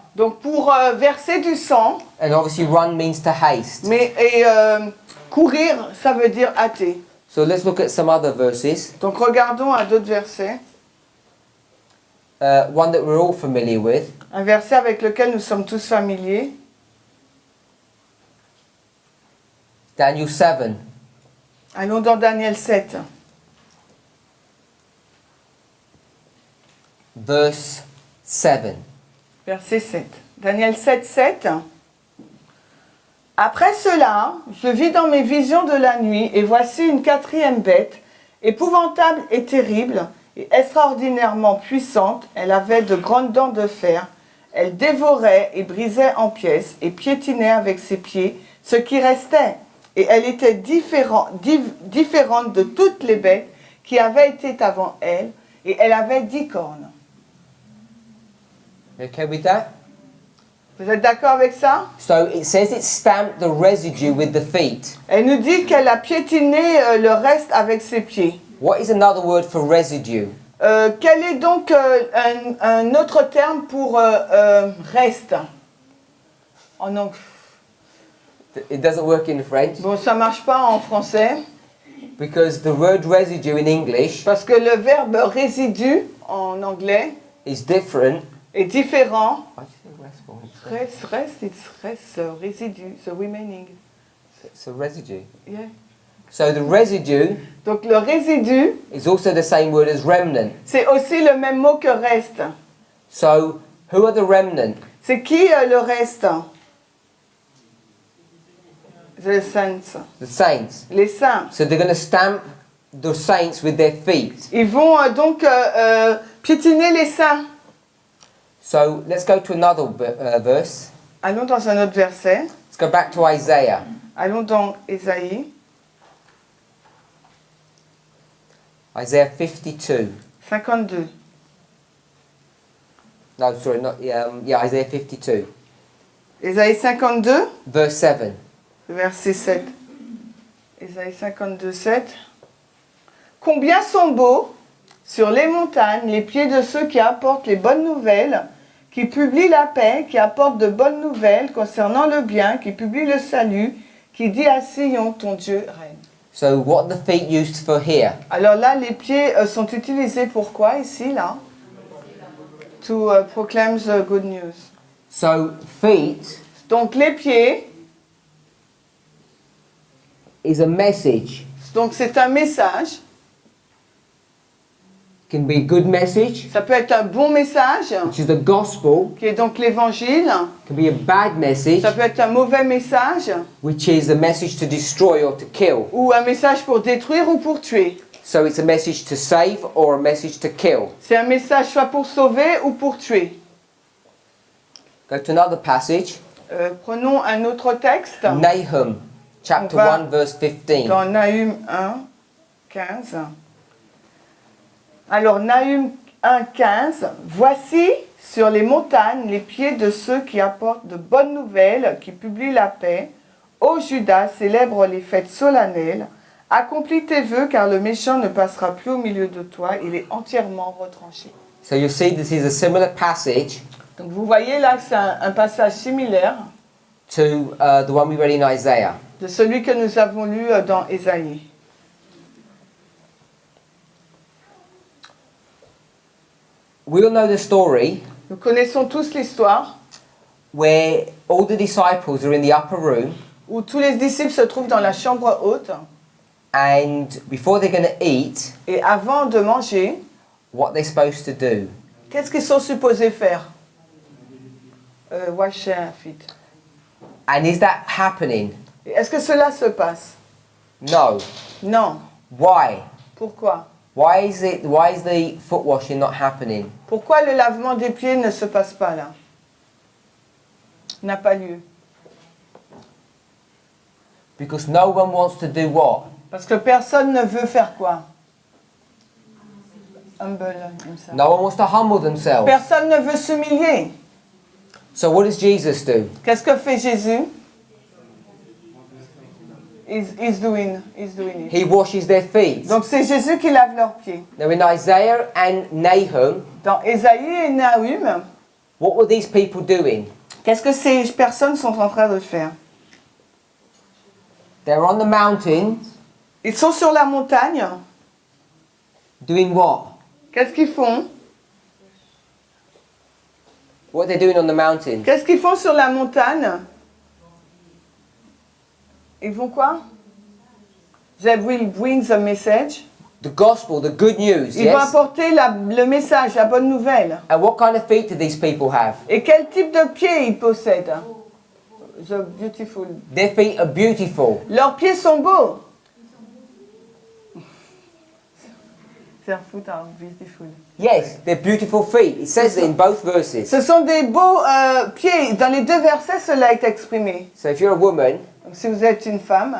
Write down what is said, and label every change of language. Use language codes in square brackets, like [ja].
[fr] donc pour verser du sang, [en] and obviously run means to haste. [fr] mais courir, ça veut dire hâter. [en] So let's look at some other verses. [fr] Donc regardons à d'autres versets. [en] One that we're all familiar with. [fr] Un verset avec lequel nous sommes tous familiers. [en] Daniel 7. [fr] Allons dans Daniel 7. [en] Verse 7. [fr] Verset 7. Daniel 7, 7. Après cela, je vis dans mes visions de la nuit, et voici une quatrième bête, épouvantable et terrible, et extraordinairement puissante. Elle avait de grandes dents de fer. Elle dévorait et brisait en pièces et piétinait avec ses pieds ce qui restait. Et elle était différente de toutes les bêtes qui avaient été avant elle, et elle avait 10 cornes. [en] You okay with that? [fr] Vous êtes d'accord avec ça? [en] So it says it stamped the residue with the feet. [fr] Elle nous dit qu'elle a piétiné le reste avec ses pieds. [en] What is another word for residue? [fr] Quel est donc un autre terme pour reste en anglais? [en] It doesn't work in French [fr] Bon, ça marche pas en français [en] because the word residue in English [fr] parce que le verbe résidu en anglais [en] is different. [fr] est différent. [en] Why do you think rest for? [fr] Reste, résidu, [en] the remaining. It's a residue. Yeah. So the residue [fr] Donc le résidu, [en] is also the same word as remnant. [fr] c'est aussi le même mot que reste. [en] So who are the remnant? [fr] C'est qui le reste? [en] The saints. The saints. [fr] Les saints. [en] So they're going to stamp the saints with their feet. [fr] Ils vont donc piétiner les saints. [en] So let's go to another verse. [fr] Allons dans un autre verset. [en] Let's go back to Isaiah. [fr] Allons dans Ésaïe [en] Isaiah 52. 52. No, sorry, not Isaiah 52, [fr] Ésaïe 52, [en] verse 7. [fr] verset 7. Ésaïe 52, 7. Combien sont beaux sur les montagnes les pieds de ceux qui apportent les bonnes nouvelles, qui publient la paix, qui apportent de bonnes nouvelles concernant le bien, qui publient le salut, qui dit à Sion, ton Dieu règne. [en] So what are the feet used for here? [fr] Alors là, les pieds sont utilisés pour quoi ici, là? [en] To proclaim the good news. So feet [fr] Donc les pieds, [en] is a message. [fr] donc c'est un message. [en] Can be a good message, [fr] Ça peut être un bon message, [en] which is the gospel. [fr] qui est donc l'évangile. [en] Can be a bad message, [fr] Ça peut être un mauvais message, [en] which is a message to destroy or to kill. [fr] ou un message pour détruire ou pour tuer. [en] So it's a message to save or a message to kill. [fr] C'est un message soit pour sauver ou pour tuer. [en] Go to another passage. [fr] Prenons un autre texte. [en] Nahum, chapter [fr] On va [en] 1, verse 15. [fr] Dans Nahum 1, 15. Alors, Nahum 1, 15. Voici sur les montagnes les pieds de ceux qui apportent de bonnes nouvelles, qui publient la paix. Ô Judas, célèbre les fêtes solennelles. Accomplis tes vœux, car le méchant ne passera plus au milieu de toi. Il est entièrement retranché. [en] So you see this is a similar passage [fr] Donc, vous voyez là, c'est un passage similaire [en] to the one we read in Isaiah. [fr] de celui que nous avons lu dans Ésaïe. [en] We all know the story [fr] Nous connaissons tous l'histoire [en] where all the disciples are in the upper room [fr] où tous les disciples se trouvent dans la chambre haute [en] and before they're going to eat, [fr] et avant de manger, [en] what they're supposed to do. [fr] qu'est-ce qu'ils sont supposés faire? [en] Wash their feet. And is that happening? [fr] Et est-ce que cela se passe? [en] No. [fr] Non. [en] Why? [fr] Pourquoi? [en] Why is the foot washing not happening? [fr] Pourquoi le lavement des pieds ne se passe pas là? N'a pas lieu. [en] Because no one wants to do what? [fr] Parce que personne ne veut faire quoi? [en] Humble himself. No one wants to humble themselves. [fr] Personne ne veut s'humilier. [en] So what does Jesus do? [fr] Qu'est-ce que fait Jésus? [en] He's doing it. He washes their feet. [fr] Donc c'est Jésus qui lave leurs pieds. [en] Now in Isaiah and Nahum, [fr] Dans Ésaïe et Nahum, [en] what were these people doing? [fr] qu'est-ce que ces personnes sont en train de faire? [en] They're on the mountain [fr] Ils sont sur la montagne. [en] doing what? [fr] Qu'est-ce qu'ils font? [en] What are they doing on the mountain? [fr] Qu'est-ce qu'ils font sur la montagne? Ils vont quoi? [en] They will bring the message. The gospel, the good news, [fr] Ils vont [en] yes? [fr] apporter le message, la bonne nouvelle. [en] And what kind of feet do these people have? [fr] Et quel type de pieds ils possèdent? [en] The beautiful. Their feet are beautiful. [fr] Leurs pieds sont beaux. [en] Their feet are beautiful. Yes, they're beautiful feet. It says it in both verses. [fr] Ce sont des beaux pieds. Dans les deux versets, cela est exprimé. [en] So if you're a woman, [fr] Donc, si vous êtes une femme,